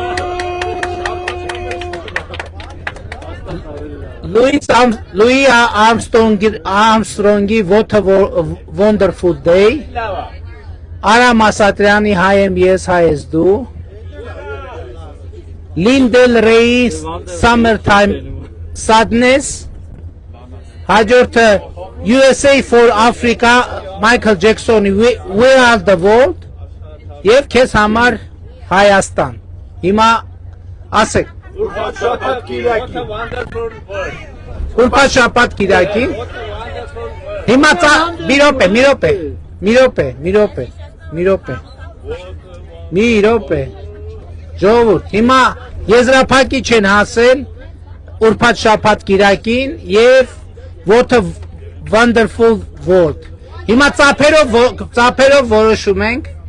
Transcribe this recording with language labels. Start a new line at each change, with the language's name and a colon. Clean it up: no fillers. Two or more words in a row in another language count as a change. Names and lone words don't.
Armenian: Լուի Արմստրոնգի What a Wonderful Day, Արամ Ասատրյանի Հայ եմ ես, հայ ես դու, Լինդել Ռեյի Summertime Sadness, հաջորդը USA for Africa, Michael Jacksoni Where Are the World, և քեզ համար Հայաստան, հիմա ասեք, ուրբաթ շաբաթ կիրակի, հիմա մի րոպե, ժողովուրդ, հիմա եզրափակիչ են հասել ուրբաթ շաբաթ կիրակին և What a Wonderful World, հիմա ծափերով որոշում ենք,